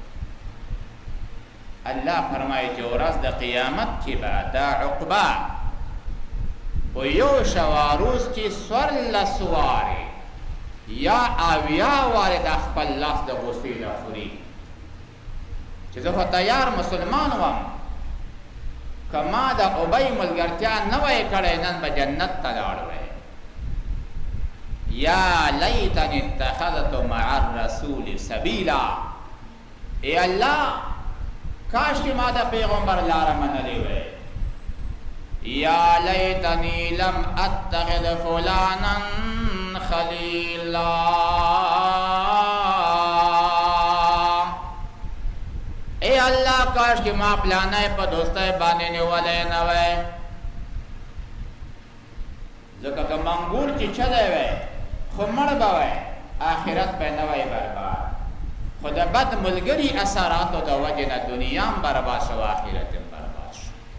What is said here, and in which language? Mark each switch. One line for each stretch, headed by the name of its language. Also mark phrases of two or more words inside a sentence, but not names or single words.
Pashto: الله فرمایي چې ورځ د قیامت کې به دا عقبه په یو شواروز کې څوارلس وارې یا اویا وارې د خپل لاس د غوسې نه خوري چې زه خو تیار مسلمان وم، که ما د ابی ملګرتیا نه وای کړی نن به جنت ته لاړ وی.
Arabic: یا لیتنی اتخذت مع الرسول سبیلا،
Pashto: ای الله کاش که ما د پیغمبر لاره منلې وی.
Arabic: یا لیتنی لم اتخذ فلانا خلیلا،
Pashto: ای الله کاش که ما پلانه په دوستۍ باندې نیولی نه وی. ځکه که منګول چې چلی وی خو مړ به وی، آخرت به نه وی برباد. خو د بد ملګري اثراتو د وجې نه دنیا هم برباد شو، آخرت هم برباد شو.